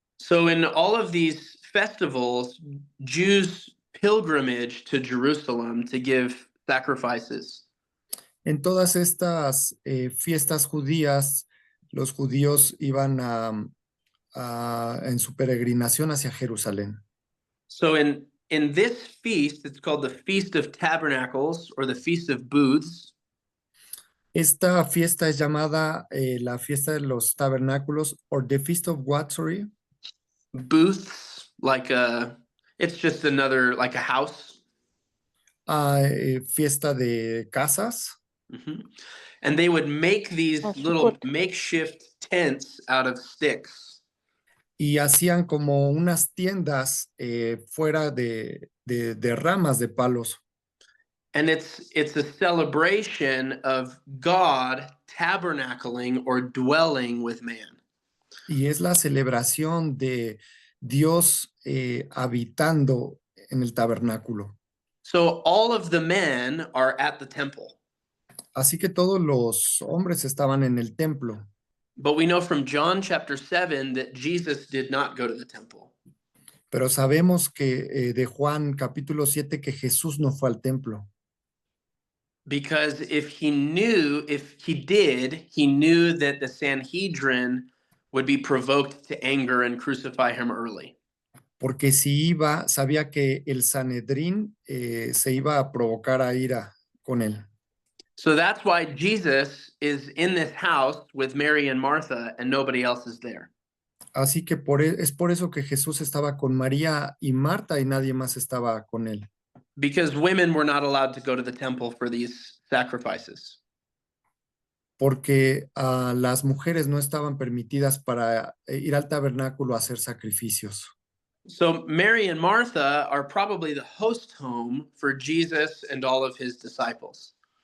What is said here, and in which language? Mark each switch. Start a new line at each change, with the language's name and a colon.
English: So in all of these festivals, Jews pilgrimage to Jerusalem to give sacrifices.
Spanish: En todas estas fiestas judías, los judíos iban en su peregrinación hacia Jerusalén.
English: So in this feast, it's called the Feast of Tabernacles or the Feast of Booths.
Spanish: Esta fiesta es llamada la fiesta de los tabernáculos,
English: or the Feast of what, sorry? Booths, it's just another, like a house.
Spanish: Fiesta de casas. Mm-hmm.
English: And they would make these little makeshift tents out of sticks.
Spanish: Y hacían como unas tiendas fuera de ramas de palos.
English: And it's a celebration of God tabernacling or dwelling with man.
Spanish: Y es la celebración de Dios habitando en el tabernáculo.
English: So all of the men are at the temple.
Spanish: Así que todos los hombres estaban en el templo.
English: But we know from John chapter 7 that Jesus did not go to the temple.
Spanish: Pero sabemos que de Juan capítulo 7 que Jesús no fue al templo.
English: Because if he knew that the Sanhedrin would be provoked to anger and crucify him early.
Spanish: Porque si iba, sabía que el Sanedrín se iba a provocar a ira con él.
English: So that's why Jesus is in this house with Mary and Martha and nobody else is there.
Spanish: Así que es por eso que Jesús estaba con María y Marta y nadie más estaba con él.
English: Because women were not allowed to go to the temple for these sacrifices.
Spanish: Porque las mujeres no estaban permitidas para ir al tabernáculo a hacer sacrificios.
English: So Mary and Martha are probably the host home for Jesus and all of his disciples.